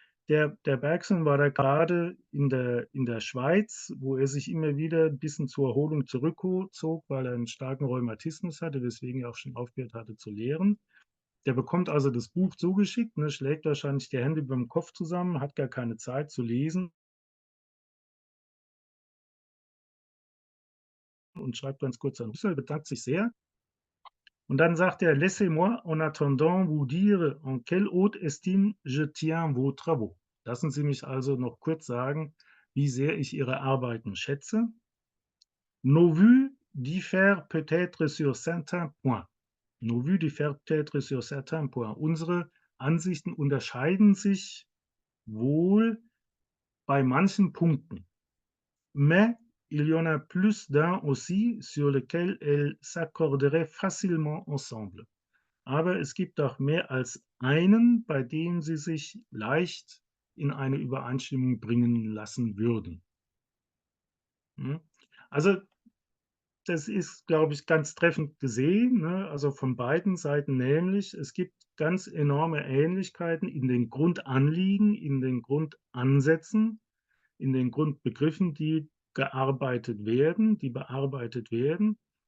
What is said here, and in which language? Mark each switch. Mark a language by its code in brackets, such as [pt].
[de] Der Bergson war da gerade in der Schweiz, wo er sich immer wieder ein bisschen zur Erholung zurückzog, weil er einen starken Rheumatismus hatte, weswegen er auch schon aufgehört hatte zu lehren. Der bekommt also das Buch zugeschickt, ne, schlägt wahrscheinlich die Hände über dem Kopf zusammen, hat gar keine Zeit zu lesen und schreibt ganz kurz an Husserl, bedankt sich sehr. Und dann sagt er, [fr] Laissez-moi en attendant vous dire en quelle haute estime je tiens vos travaux. [de] Lassen Sie mich also noch kurz sagen, wie sehr ich Ihre Arbeiten schätze. [fr] Nos vues diffèrent peut-être sur certains points. Nos vues diffèrent peut-être sur certains points. [de] Unsere Ansichten unterscheiden sich wohl bei manchen Punkten. [fr] Mais il y en a plus d'un aussi sur lequel elles s'accorderaient facilement ensemble. [de] Aber es gibt auch mehr als einen, bei dem sie sich leicht in eine Übereinstimmung bringen lassen würden. Hm? Also das ist, glaube ich, ganz treffend gesehen, ne? Also von beiden Seiten, nämlich es gibt ganz enorme Ähnlichkeiten in den Grundanliegen, in den Grundansätzen, in den Grundbegriffen, die gearbeitet werden, die bearbeitet werden.